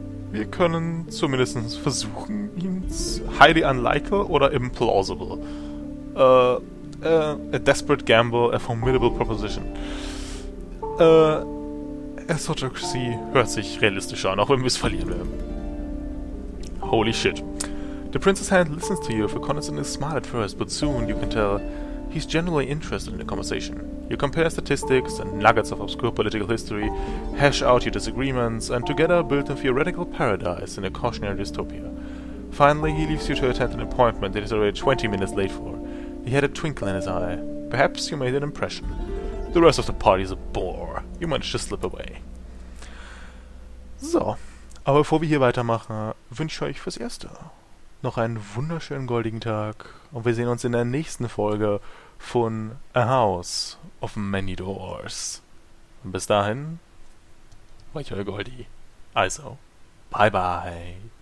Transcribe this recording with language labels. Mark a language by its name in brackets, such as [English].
[German] Wir können zumindest versuchen, ihn [English] highly unlikely [German] oder [English] implausible. A desperate gamble, a formidable proposition. [German] Esotericy hört sich realistischer an, auch wenn wir es verlieren werden. [English] Holy shit. The prince's hand listens to you with a condescending smile at first, but soon you can tell he's genuinely interested in the conversation. You compare statistics and nuggets of obscure political history, hash out your disagreements, and together build a theoretical paradise in a cautionary dystopia. Finally, he leaves you to attend an appointment that he's already 20 minutes late for. He had a twinkle in his eye. Perhaps you made an impression. The rest of the party's a bore. You managed to slip away. [German] So, aber bevor wir hier weitermachen, wünsche ich euch fürs Erste noch einen wunderschönen goldigen Tag und wir sehen uns in der nächsten Folge von A House of Many Doors. Und bis dahin, war ich euer Goldi. Also, bye bye.